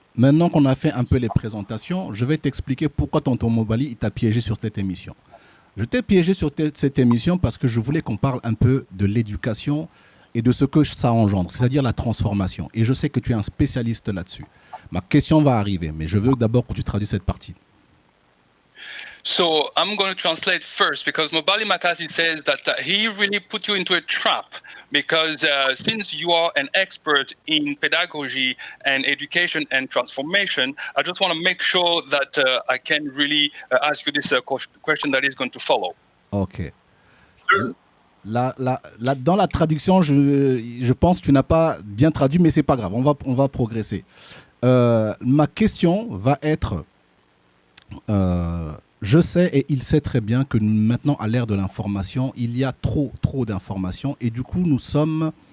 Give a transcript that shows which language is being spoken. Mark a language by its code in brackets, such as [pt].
[fr] Maintenant qu'on a fait un peu les présentations, je vais t'expliquer pourquoi tonton MOBALI t'a piégé sur cette émission. Je t'ai piégé sur cette émission parce que je voulais qu'on parle un peu de l'éducation et de ce que ça engendre, c'est-à-dire la transformation. Et je sais que tu es un spécialiste là-dessus. Ma question va arriver, mais je veux d'abord que tu traduises cette partie. [en] So I'm going to translate first because MOBALI MAKASI says that he really put you into a trap because since you are an expert in pedagogy and education and transformation, I just want to make sure that I can really ask you this question that is going to follow. Ok. [fr] Dans la traduction, je pense que tu n'as pas bien traduit, mais c'est pas grave, on va progresser. Ma question va être, je sais et il sait très bien que maintenant, à l'ère de l'information, il y a trop d'informations et du coup, nous sommes...